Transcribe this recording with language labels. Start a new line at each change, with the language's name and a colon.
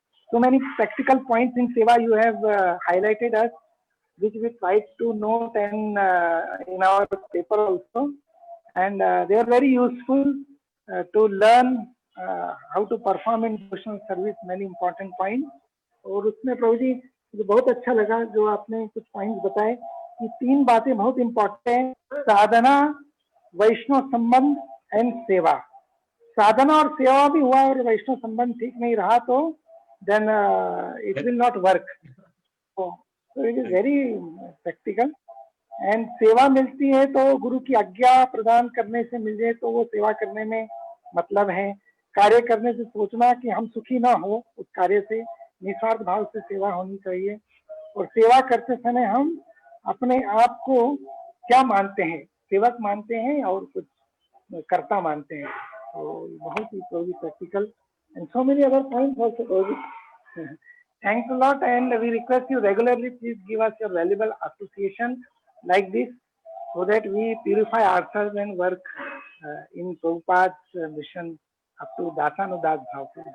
English: So many practical points in Seva you have highlighted us, which we tried to note and in our paper also. And they are very useful to learn how to perform in devotional service, many important points.
Hindi: और उसमें प्रभु जी मुझे बहुत अच्छा लगा जो आपने कुछ points बताए कि 3 बातें बहुत इंपॉर्टेंट हैं, साधना, वैष्णव संबंध एंड सेवा. साधना और सेवा भी हुआ और वैष्णव संबंध ठीक नहीं रहा तो
English: then it will not work. So it is very practical.
Hindi: And सेवा मिलती है तो गुरु की आज्ञा प्रदान करने से मिल जाए तो वो सेवा करने में मतलब है. कार्य करने से सोचना कि हम सुखी ना हो, उस कार्य से निस्वार्थ भाव से सेवा होनी चाहिए. और सेवा करते समय हम अपने आप को क्या मानते हैं, सेवक मानते हैं और कुछ कर्ता मानते हैं. तो बहुत ही
English: Practical and so many other points also. Thanks a lot, and we request you regularly, please give us your valuable association like this so that we purify ourselves and work in Prabhupada's mission up to Dasanudas Bhav.